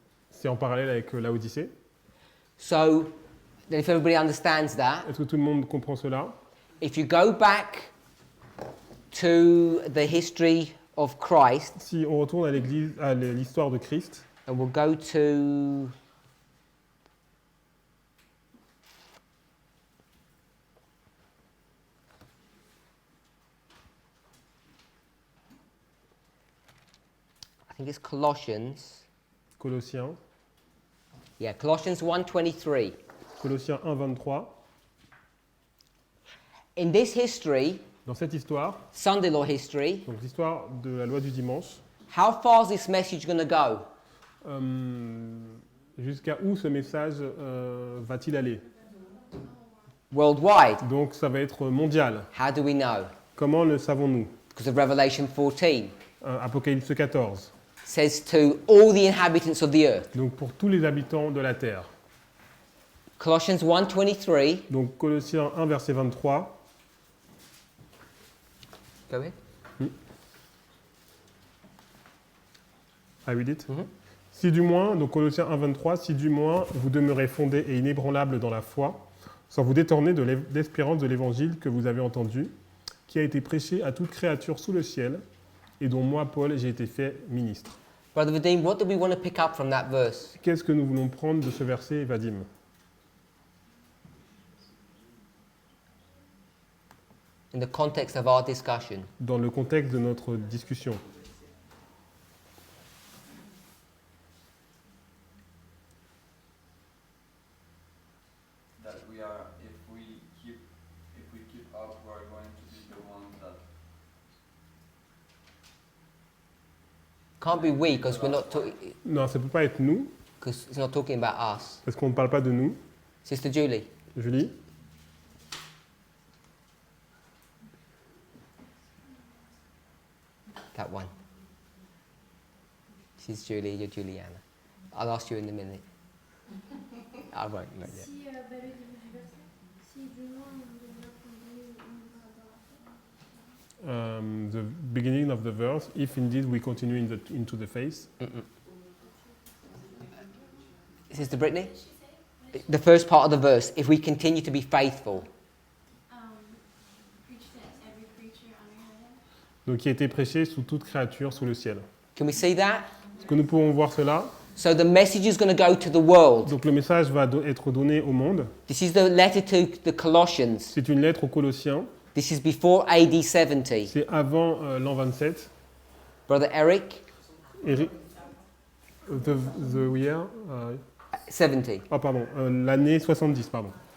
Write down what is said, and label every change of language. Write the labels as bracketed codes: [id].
[fr] C'est en parallèle avec Laodicée. [en] So, then if everybody understands that, [fr] Est-ce que tout le monde comprend cela? [en] if you go back to the history of Christ, [fr] Si on retourne à l'église, à l'histoire de Christ, [en] and we'll go to I think it's Colossians. [fr] Colossiens, [en] Yeah, Colossians 1:23. [fr] Colossiens 1, 23. [en] In this history, [fr] Dans cette histoire, [en] Sunday law history, [fr] donc l'histoire de la loi du dimanche, [en] how far is this message going to go? [fr] jusqu'à où ce message va-t-il aller? [en] Worldwide. [fr] Donc ça va être mondial. [en] How do we know? [fr] Comment le savons-nous? [en] Because of Revelation 14 [fr] Apocalypse 14. [en] says to all the inhabitants of the earth. [fr] Donc pour tous les habitants de la terre. [en] Colossians 1:23. [fr] Donc Colossiens 1, verset 23. [en] Go ahead. I read it. Mhm. [fr] Si du moins, donc Colossiens 1, 23, si du moins vous demeurez fondés et inébranlables dans la foi, sans vous détourner de l'espérance de l'évangile que vous avez entendu, qui a été prêché à toute créature sous le ciel, et dont moi, Paul, j'ai été fait ministre. [en] Brother Vadim, what do we want to pick up from that verse? [fr] Qu'est-ce que nous voulons prendre de ce verset, Vadim? [en] In the context of our discussion. [fr] Dans le contexte de notre discussion. [en] That we are, if we keep up, we are going to be the ones that Can't be we because we're not talking, [fr] Non, ça ne peut pas être nous, [en] because it's not talking about us. [fr] parce qu'on ne parle pas de nous. [en] Sister Julie. Julie? That one. She's Julie, you're Juliana. I'll ask you in a minute. I won't, not yet. [fr] Si, le début du verset, si du moins on demeure fondé, on va dans la foi. [en] The beginning of the verse, if indeed we continue into the faith. Sister Brittany? The first part of the verse, if we continue to be faithful. Preach to every creature under heaven. [fr] Donc qui a été prêché sous toute créature sous le ciel. [en] Can we see that? [fr] Est-ce que nous pouvons voir cela? [en] So the message is going to go to the world. [fr] Donc le message va être donné au monde. [en] This is the letter to the Colossians. [fr] C'est une lettre aux Colossiens. [en] This is before AD 70. [fr] C'est avant l'an 27. [en] Brother Eric, Et the year, 70. [fr] oh pardon, l'année 70, pardon.